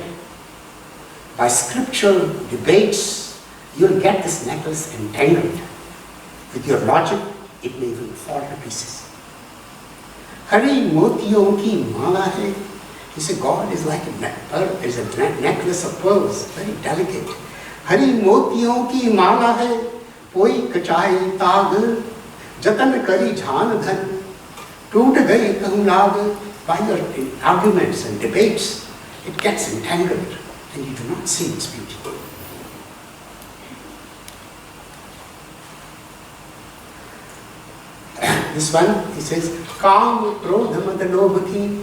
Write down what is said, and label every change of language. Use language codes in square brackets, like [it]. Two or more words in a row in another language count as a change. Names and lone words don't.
[en] By scriptural debates, you'll get this necklace entangled. With your logic, it may even fall to pieces. [hi] हरि मोतियों की माला है. [en] He said, God is like a necklace of pearls, very delicate. [hi] हरि मोतियों की माला है, पोई कचै ताग, जतन करि झन धन, टूट गई कहूँ लाग. [en] By your arguments and debates, it gets entangled, and you do not see its beauty. This one, he says, [hi] काम क्रोध मद लोभ.